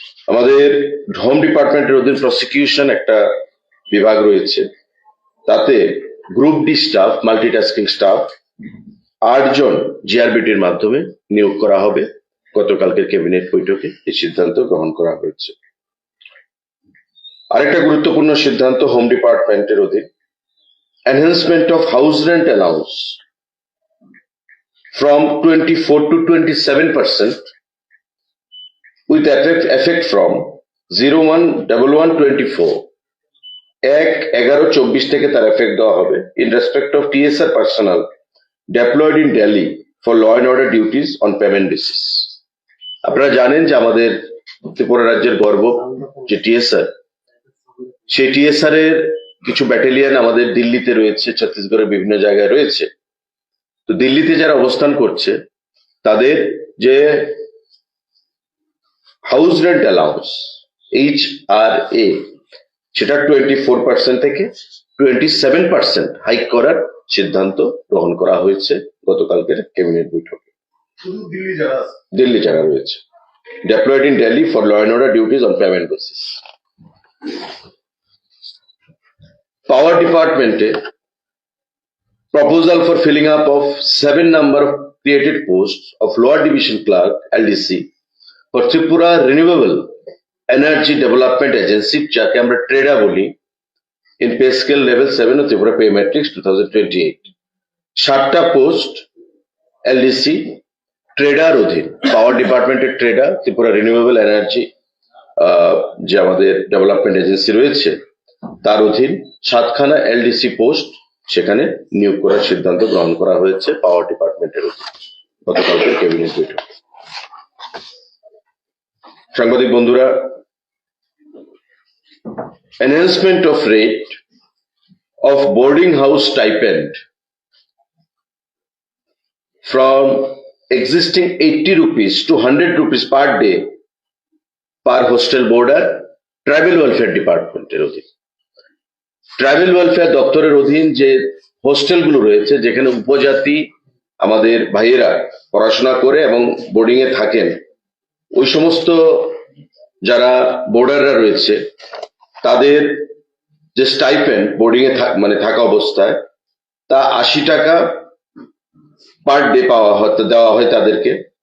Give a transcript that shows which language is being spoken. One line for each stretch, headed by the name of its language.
Bangla: আমাদের হোম ডিপার্টমেন্টের অধীন প্রসিকিউশন একটা বিভাগ রয়েছে, তাতে group D staff, multitasking staff 8 জন জিআরবিটির মাধ্যমে নিয়োগ করা হবে। গতকালকের ক্যাবিনেট বৈঠকে এই সিদ্ধান্ত গ্রহণ করা হয়েছে। আরেকটা গুরুত্বপূর্ণ সিদ্ধান্ত হোম ডিপার্টমেন্টের অধীন
English: enhancement of house rent allowance from 24 to 27% with effect from 01/11/24 1/11/24
Bangla: থেকে তার এফেক্ট দেওয়া হবে
English: in respect of TSR personnel deployed in Delhi for law and order duties on payment basis.
Bangla: আপনারা জানেন যে আমাদের ত্রিপুরা রাজ্যের গর্ব যে টিএসআর, সেই টিএসআর এর কিছু ব্যাটালিয়ন আমাদের দিল্লিতে রয়েছে, ছত্তিশগড়ের বিভিন্ন জায়গায় রয়েছে। তো দিল্লিতে যারা অবস্থান করছে তাদের যে হাউস রেন্ট অ্যালাউন্স HRA সেটা 24% থেকে 27% হাইক করার সিদ্ধান্ত গ্রহণ করা হয়েছে গতকালকের ক্যাবিনেট বৈঠকে। দিল্লি যারা রয়েছে
English: deployed in Delhi for law and order duties on payment basis. Power Department proposal for filling up of 7 number of created posts of Lower Division Clerk LDC for Tripura Renewable Energy Development Agency,
Bangla: যাকে আমরা ট্রেডা বলি,
English: in pay scale level 7 of Tripura Pay Matrix 2028.
Bangla: 7টা post LDC tedder অধীন, পাওয়ার ডিপার্টমেন্টের tedder, Tripura renewable energy যে আমাদের development agency রয়েছে তার অধীন 7খানা এলডিসি পোস্ট সেখানে নিয়োগ করার সিদ্ধান্ত গ্রহণ করা হয়েছে পাওয়ার ডিপার্টমেন্টের অধীন গতকালকের ক্যাবিনেট বৈঠকে। সাংবাদিক বন্ধুরা,
English: enhancement of rate of boarding house stipend from existing 80 rupees to 100 rupees per day per hostel boarder,
Bangla: tribal welfare ডিপার্টমেন্টের অধীন। ট্রাইবেল ওয়েলফেয়ার দপ্তরের অধীন যে হোস্টেলগুলো রয়েছে যেখানে উপজাতি আমাদের ভাইয়েরা পড়াশোনা করে এবং বোর্ডিং এ থাকেন, ওই সমস্ত যারা বোর্ডাররা রয়েছে তাদের যে স্টাইপেন্ড বোর্ডিং এ থাকা অবস্থায় তা 80 টাকা পার ডে দেওয়া হয় তাদেরকে।